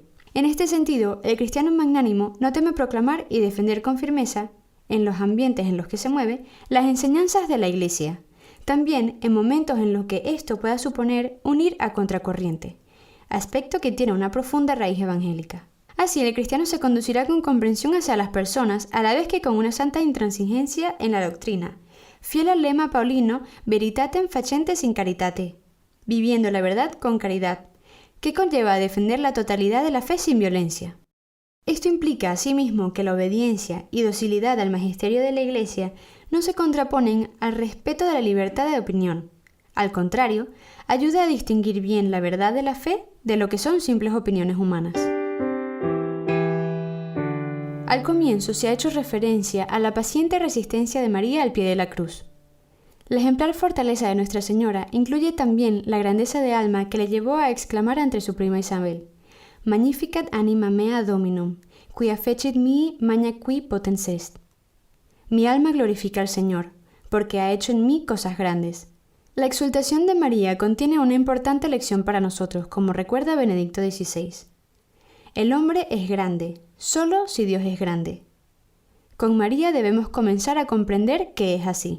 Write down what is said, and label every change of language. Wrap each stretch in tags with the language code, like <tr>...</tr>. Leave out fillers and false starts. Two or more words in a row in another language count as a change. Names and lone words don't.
<es>En este sentido, el cristiano magnánimo no teme proclamar y defender con firmeza, en los ambientes en los que se mueve, las enseñanzas de la Iglesia, también en momentos en los que esto pueda suponer un ir a contracorriente, aspecto que tiene una profunda raíz evangélica. Así, el cristiano se conducirá con comprensión hacia las personas, a la vez que con una santa intransigencia en la doctrina, fiel al lema paulino</es> <la>Veritatem facentes in caritate,</la> <es>viviendo la verdad con caridad, que conlleva a defender la totalidad de la fe sin violencia. Esto implica asimismo que la obediencia y docilidad al magisterio de la Iglesia no se contraponen al respeto de la libertad de opinión. Al contrario, ayuda a distinguir bien la verdad de la fe de lo que son simples opiniones humanas. Al comienzo se ha hecho referencia a la paciente resistencia de María al pie de la cruz. La ejemplar fortaleza de Nuestra Señora incluye también la grandeza de alma que le llevó a exclamar ante su prima Isabel:</es> <la>Magnificat anima mea Dominum, quia fecit mihi magna qui potens est.</la> <es>Mi alma glorifica al Señor, porque ha hecho en mí cosas grandes. La exultación de María contiene una importante lección para nosotros, como recuerda Benedicto XVI. El hombre es grande, solo si Dios es grande. Con María debemos comenzar a comprender que es así.</es>